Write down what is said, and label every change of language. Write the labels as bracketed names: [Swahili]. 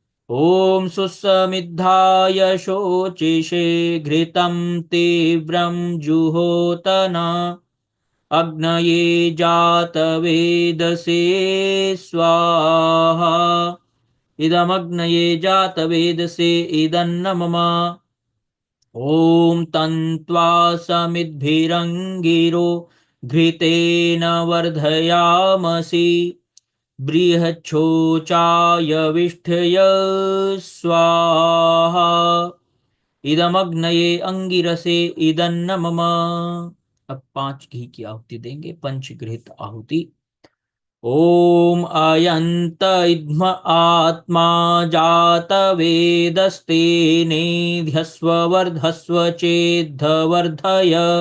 [Sanskrit] ॐ सुसमिद्धाय शोचिषे घृतं तीव्रं जुहोतन। अग्नये जातवेदसे स्वाहा। इदमग्नये जातवेदसे इदन्न मम। ॐ तन्त्वा समिद्भिरङ्गिरो घृतेन वर्धयामसि। बृहच्छोचाय विष्ठय स्वाहा। इदमग्नये अंगिरसे इदन्न मम। [Hindi] अब 5 घी की आहुति देंगे, पंचगृहित आहुति। [Sanskrit] ॐ अयन्त इद्म आत्मा जातवेदस्तेनेध्यस्व वर्धस्व चेद्धवर्धय।